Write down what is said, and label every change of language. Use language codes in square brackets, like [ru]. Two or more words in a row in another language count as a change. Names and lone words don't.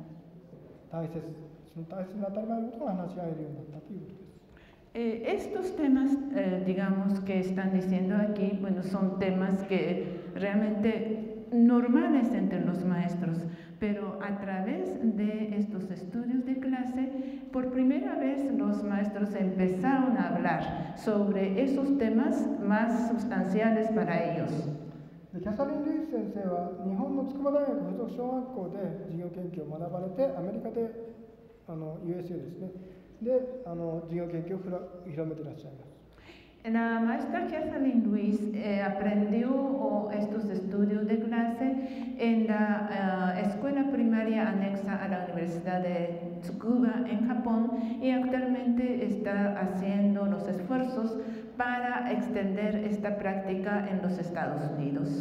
[es] Estos temas, digamos, que están diciendo aquí, bueno, son temas que realmente normales entre los maestros, pero a través de estos estudios de clase, por primera vez los maestros empezaron a hablar sobre esos temas más sustanciales para ellos. [ja] でキャサリン・ルイス先生は日本の筑波大学附属小学校で事業研究を学ばれて、アメリカでUSA ですね、で事業研究を広めていらっしゃいます。 [es] La maestra Catherine Luis aprendió estos estudios de clase en la escuela primaria anexa a la Universidad de Tsukuba en Japón y actualmente está haciendo los esfuerzos para extender esta práctica en los Estados Unidos.